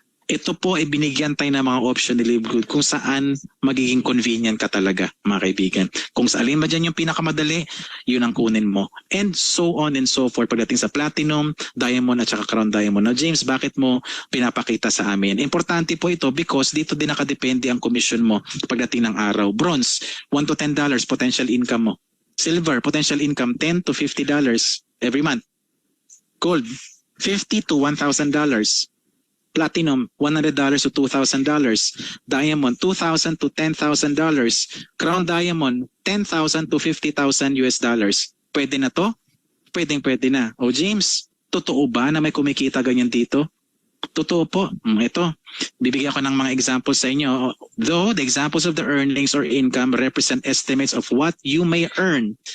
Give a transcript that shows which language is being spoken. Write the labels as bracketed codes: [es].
[tl] Ito po ay binigyan tayo ng mga option ni Live Good kung saan magiging convenient ka talaga, mga kaibigan. Kung sa alin ba dyan yung pinakamadali, yun ang kunin mo. [en] And so on and so forth [tl] pagdating sa platinum, diamond at saka crown diamond. Now James, bakit mo pinapakita sa amin? Importante po ito because dito din nakadepende ang commission mo pagdating ng araw. [en] Bronze, $1 to $10 potential income mo. Silver, potential income $10 to $50 every month. Gold, $50 to $1,000. Platinum, $100 to $2,000. Diamond, $2,000 to $10,000. Crown Diamond, $10,000 to $50,000 US. [tl] Pwede na to? Pwede na. James, totoo ba na may kumikita ganyan dito? Totoo po. Ito, bibigyan ko ng mga examples sa inyo. [en] Though the examples of the earnings or income represent estimates of what you may earn.